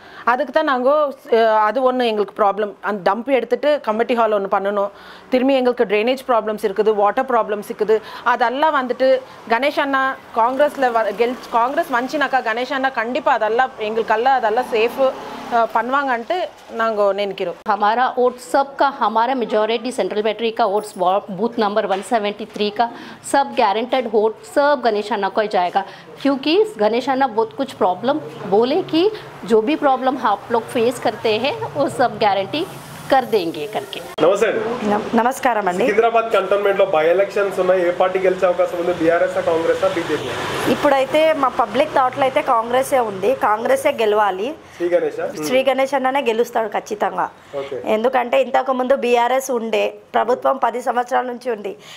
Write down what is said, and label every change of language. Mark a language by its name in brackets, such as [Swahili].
[Tamil] அதுக்கு தான் அது ஒன்று எங்களுக்கு ப்ராப்ளம். அந்த டம்ப் எடுத்துகிட்டு கமிட்டி ஹால் ஒன்று பண்ணணும். திரும்பி எங்களுக்கு ட்ரைனேஜ் ப்ராப்ளம்ஸ் இருக்குது, வாட்டர் ப்ராப்ளம்ஸ் இருக்குது. அதெல்லாம் வந்துட்டு கணேஷ் அண்ணா காங்கிரஸில் காங்கிரஸ் வந்துச்சுனாக்கா கணேஷ் அண்ணா கண்டிப்பாக அதெல்லாம் சேஃபு பண்ணுவாங்கன்ட்டு நாங்கள் நினைக்கிறோம். [Hindi] हमारा वोट सबका, हमारा मेजॉरिटी सेंट्रल बैटरी का वोट्स बूथ नंबर 173 का सब गारंटेड वोट सब गणेश अन्ना को ही जाएगा, क्योंकि गणेश अन्ना बहुत कुछ प्रॉब्लम बोले कि जो भी प्रॉब्लम आप लोग फेस करते हैं वो सब गारंटी कर देंगे करके. [Telugu] నమస్తే. నమస్కారం అండి. సికింద్రాబాద్ కంటోన్మెంట్ లో బై ఎలక్షన్స్ ఉన్నాయి. ఏ పార్టీ గెలిచే అవకాశం ఉంది? BRS, Congress, BJP? ఇప్పుడైతే మా పబ్లిక్ థాట్లో అయితే కాంగ్రెసే ఉంది. కాంగ్రెసే గెలవాలి. శ్రీ గణేష్ అన్ననే గెలుస్తాడు ఖచ్చితంగా. ఎందుకంటే ఇంతకు ముందు బీఆర్ఎస్ ఉండే ప్రభుత్వం 10 సంవత్సరాల నుంచి ఉంది.